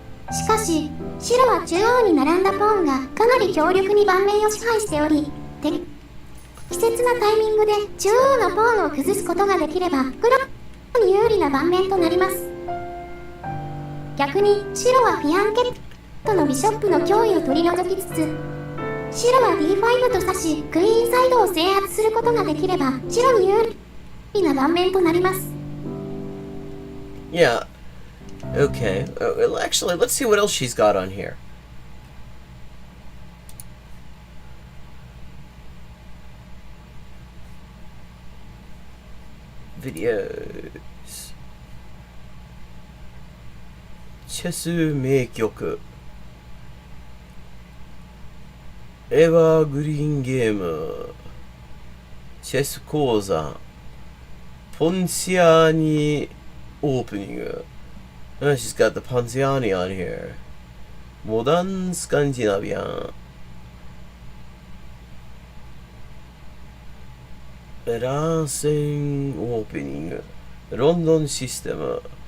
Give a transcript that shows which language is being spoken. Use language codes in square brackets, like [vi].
[ja] しかし白は中央に並んだポーンがかなり強力に盤面を支配しており適切なタイミングで中央のポーンを崩すことができれば黒に有利な盤面となります。逆に白はフィアンケットのビショップの脅威を取り除きつつ白は D5 と指しクイーンサイドを制圧することができれば白に有利な盤面となります。 [en] Yeah. Okay. Well, actually, let's see what else she's got on here. Videos. [ja] チェス名曲。エバーグリーンゲーム。チェス講座。ポンシアーニオープニング。 [en] Oh, she's got the Ponziani on here. Modern Scandinavian. Racing opening. London system.